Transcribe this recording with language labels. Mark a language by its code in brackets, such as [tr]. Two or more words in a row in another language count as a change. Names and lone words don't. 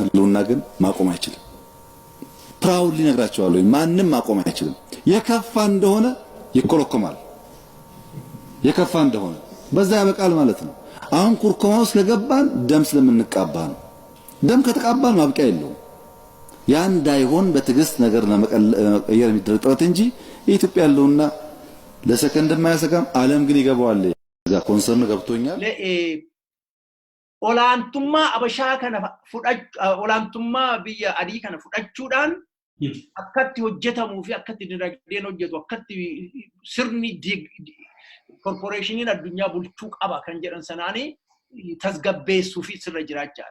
[am] ህልውና ግን ማቆም አይችልም። ፕራውድሊ ነግራችኋለሁ። ማንንም ማቆም አይችልም። የከፋ እንደሆነ ይኮረኮማል። የከፋ እንደሆነ በዛ ያበቃል ማለት ነው። አሁን ኩርኮማው ስለገባን ደም ስለምንቃባ ነው። ደም ከተቃባን ማብቂያ የለውም። ያ እንዳይሆን በትዕግስት ነገር ለመቀየር የሚደረግ ጥረት እንጂ የኢትዮጵያ ህልውና ለሰከንድ የማያሰጋም። ዓለም ግን ይገባዋል። እዛ ኮንሰርን ገብቶኛል። [om] olaantummaa abashaa kana olaantummaa biyya adii kana fudhachuudhaan akkatti hojjetamuu fi akkatti dinagdeen hojjetu akkatti sirni corporationiin addunyaa bulchuu qaba kan jedhan sanaanii tasgabbeessuu fi sirra jiraachaa.